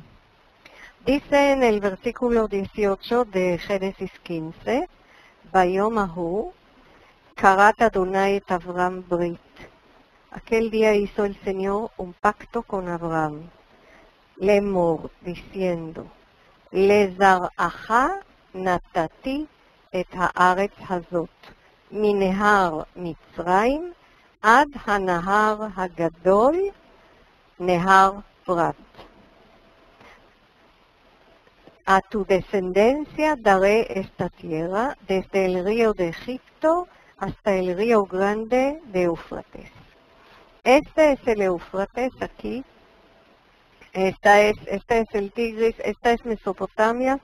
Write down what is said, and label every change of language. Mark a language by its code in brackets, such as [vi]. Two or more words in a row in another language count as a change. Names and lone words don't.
[es] Dice en el versículo 18 de Génesis 15, [he] ביום ההוא כרת אדוני את אברם ברית. [es] Aquel día hizo el Señor un pacto con Abraham, Lemor, diciendo, [he] לזרעך נתתי את הארץ הזאת, מנהר מצרים עד הנהר הגדול, נהר פרת. [es] A tu descendencia daré esta tierra desde el río de Egipto hasta el río grande de Éufrates. Este es el Éufrates aquí. Este es el Tigris, esta es Mesopotamia.